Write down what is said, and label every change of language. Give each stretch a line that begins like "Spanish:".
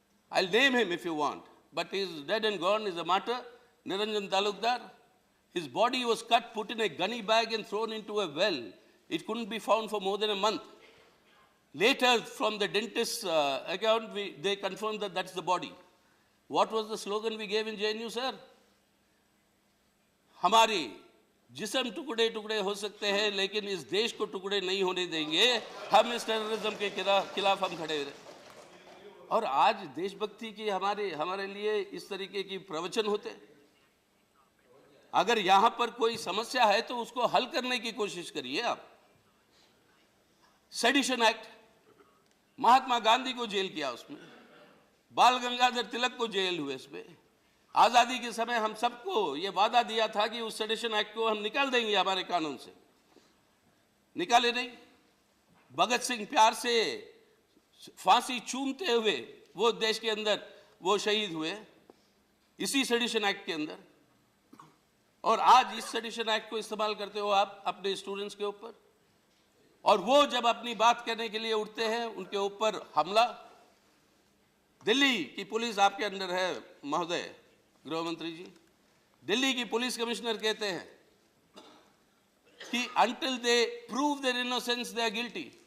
English: I'll name him if you want, but he's dead and gone. He's a martyr, Niranjan Talukdar. His body was cut, put in a gunny bag and thrown into a well. It couldn't be found for more than a month. Later, from the dentist's account, they confirmed that that's the body. What was the slogan we gave in JNU, sir?
Hindi: हमारे जिस्म टुकड़े टुकड़े हो सकते हैं, लेकिन इस देश को टुकड़े नहीं होने देंगे. हम इस टेररिज्म के खिलाफ हम खड़े रहे. और आज देशभक्ति की हमारे लिए इस तरीके की प्रवचन होते. अगर यहाँ पर कोई समस्या है तो उसको हल करने की कोशिश करिए आप. सेडिशन एक्ट, महात्मा गांधी को जेल किया उसमें, बाल गंगाधर तिलक को जेल हुए इसमें. आजादी के समय हम सबको ये वादा दिया था कि उस सेडिशन एक्ट को हम निकाल देंगे हमारे कानून से. निकाले नहीं. भगत सिंह प्यार से फांसी चूमते हुए वो देश के अंदर वो शहीद हुए इसी सेडिशन एक्ट के अंदर. और आज इस सेडिशन एक्ट को इस्तेमाल करते हो आप अपने स्टूडेंट्स के ऊपर. और वो जब अपनी बात करने के लिए उठते हैं, उनके ऊपर हमला. दिल्ली की पुलिस आपके अंडर है महोदय गृह मंत्री जी. दिल्ली की पुलिस कमिश्नर कहते हैं कि
English: until they prove their innocence they are guilty.